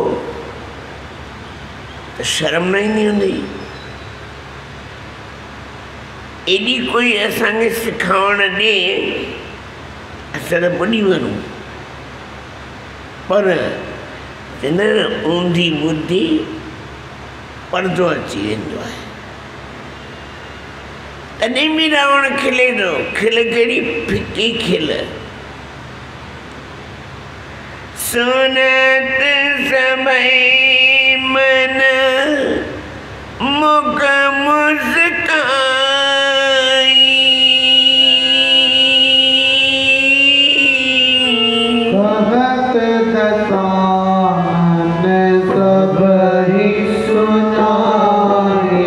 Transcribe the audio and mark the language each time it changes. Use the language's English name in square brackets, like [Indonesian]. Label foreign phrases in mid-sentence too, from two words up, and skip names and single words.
[Sindhi] त शर्म न ईंदी हूंदी एॾी कोई असांखे सिखावण ॾे असां त ॿुॾी वञूं पर हिन ऊंधी बुद्धि पर्दो अची वेंदो आहे तॾहिं बि रावण खिले थो खिल कहिड़ी फिकी खिल [Hindi] सुनत सभई मन मुख मुस्काई [Sindhi] कहत दतान सबहि सुनाए